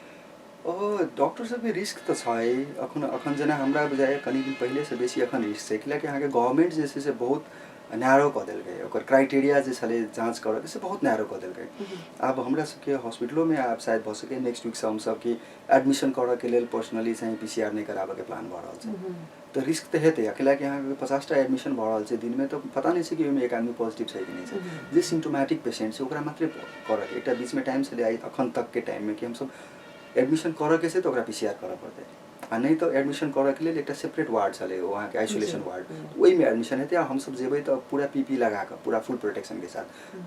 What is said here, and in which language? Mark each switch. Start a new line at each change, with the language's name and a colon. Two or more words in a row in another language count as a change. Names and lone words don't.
Maithili: डॉक्टर सबके रिस्क तो है अखन जना हमरा बुझाइए कनी दिन पहले से बेसी अखन रिस्क है कियाकि अहाँके गवर्नमेंट जे से बहुत नैरो कऽ देलकै ओकर क्राइटेरिया जे छलै जाँच करऽ से बहुत नैरो कऽ देलकै। आब हमरा सबके हॉस्पिटलों में आब शायद भऽ सकै
English: next week
Maithili: से हम सब की एडमिशन करऽ के लेल पर्सनली चाहिँ पीसीआर नहीं कराबऽ के प्लान भऽ रहल छै। तो रिस्क तो हेतै कियाकि अहाँके 50टा एडमिशन भऽ रहल छै दिन में, तो पता नहीं छै कि ओहिमे एक आदमी पॉजिटिव छै कि नहीं छै। जे
English: symptomatic patient
Maithili: छै ओकरा मात्रै करऽ के एकटा बीच में टाइम छलै आई अखन तक के टाइम में कि हम सब एडमिशन करऽ के छै तो ओकरा पीसीआर करऽ पड़तै आ नहीं तो एडमिशन करऽ के लेल एकटा
English: separate ward
Maithili: चले वहाँ के
English: isolation ward
Maithili: वही में एडमिशन हेतै आ हम सब जेबै तो पूरा पीपी लगा कर पूरा
English: full protection
Maithili: के साथ।